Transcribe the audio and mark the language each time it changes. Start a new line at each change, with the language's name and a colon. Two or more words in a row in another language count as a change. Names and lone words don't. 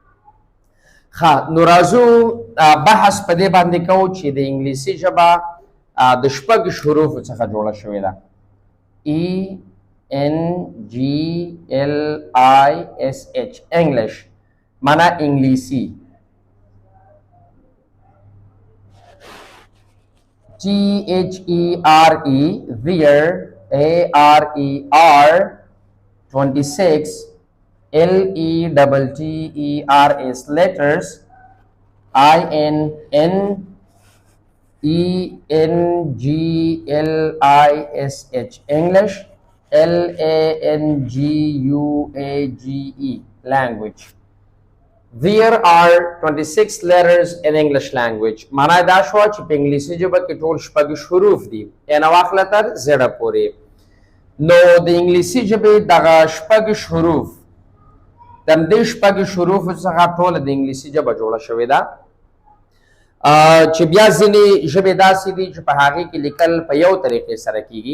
Pashto: ښه، نو راځو بحث په دې باندې کوو چې د انګلیسي ژبه د شپږ حروفو څخه جوړه شوې ده.
English: E N G L I S H انګلیش
Pashto: معنا انګلیسي.
English: T H E R E there A R E R 26 L E T T E R S letters I N N E N G L I S H English L A N G U A G E language. There are 26 letters in English language.
Pashto: معنا دا شوه چې په انګلیسي ژبه کې ټول شپږ حروف دي یعنې واخله تر زړه پورې. نو د انګلیسي ژبې دغه شپږ حروف د همدې شپږ حروفو څخه ټوله د انګلیسي ژبه جوړه شوې ده چې بیا ځینې ژبې داسې دي چې په هغې کې لیکل په یو طریقې سره کیږي.